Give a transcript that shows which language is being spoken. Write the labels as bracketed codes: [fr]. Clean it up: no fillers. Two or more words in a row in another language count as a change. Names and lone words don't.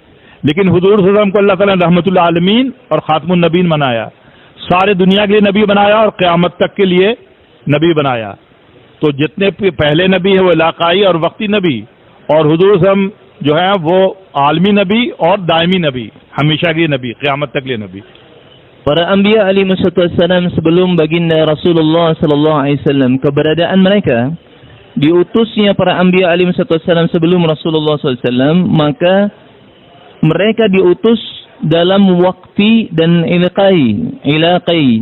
[hi] लेकिन हुजूर [ar] صلى الله عليه وسلم [hi] को अल्लाह ताला ने [ar] رحمة للعالمين [hi] और [ar] خاتم النبيين [hi] बनाया, सारे दुनिया के लिए नबी बनाया और क़यामत तक के लिए नबी बनाया। तो जितने पहले नबी है वो इलाकाई और वक्ती नबी, और हुजूर [ar] صلى الله عليه وسلم [hi] जो है वो आलमी नबी और दायमी नबी, हमेशा के नबी, क़यामत तक के लिए नबी। [id] Para anbiya alaihissalam sebelum baginda Rasulullah [ar] صلى الله عليه وسلم, [id] keberadaan mereka, diutusnya para anbiya alaihissalam sebelum Rasulullah [ar] صلى الله عليه وسلم, [id] maka mereka diutus dalam waktu dan ilaqai.